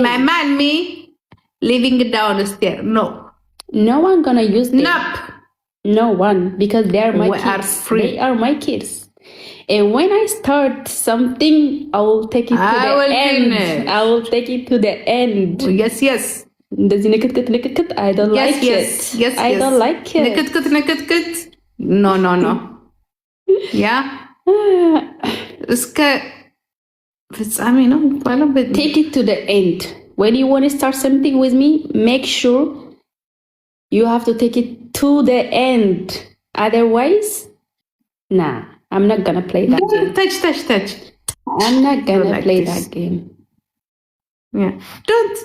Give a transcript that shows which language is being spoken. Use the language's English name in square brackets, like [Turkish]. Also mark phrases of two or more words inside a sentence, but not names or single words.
[English] My man, me living downstairs. No one gonna use them. Nope. No one, because they are my kids. Are free. They are my kids. And when I start something, I will take it to the end. I will take it to the end. Yes. [Amharic] እንደዚህ ንክትክት [English] I don't like it. I don't like it. [Amharic] ንክትክት No. ያ እስከ ፍጻሜ ነው የሚባለው። [English] Take it to the end. When you want to start something with me, make sure you have to take it to the end. Otherwise, nah, I'm not gonna play that game. Touch. I'm not gonna like play that game. Yeah. Don't.